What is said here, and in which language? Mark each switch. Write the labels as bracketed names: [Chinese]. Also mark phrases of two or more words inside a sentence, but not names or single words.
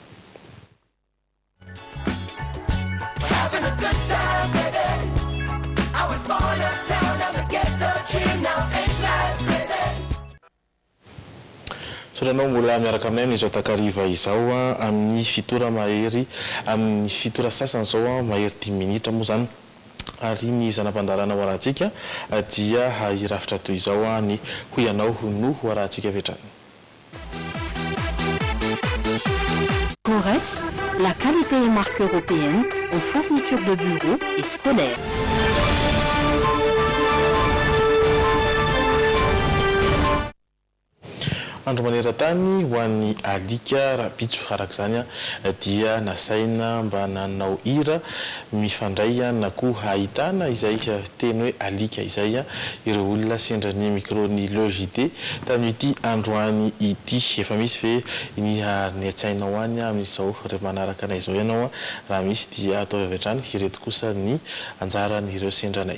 [Malagasy] Soranao mbola miaraka aminay amin'izao takariva izao amin'ny fitora mahery amin'ny fitora sasany zao mahery 10 minitra moa zany ary ny zanam-pandarana hoarahantsika dia hirafitra toy izao ny hoy ianao no hoarahantsika vetrany. [French] Corès, la qualité et marque européenne en fourniture de bureaux et scolaires. [Malagasy] Andro maneran-tany ho an'ny alika rahampitso araka izany dia nasaina mba nanao hira mifandray na koa ahitana izay teny hoe alika izay ireo olona sendran'ny microny logité tamin'ity androany ity efa misy ve ny atsainao any amin'izao rehefa manaraka anay izao ianao raha misy dia atao avy hatrany ireto kosa ny anjaran'ireo sendranay.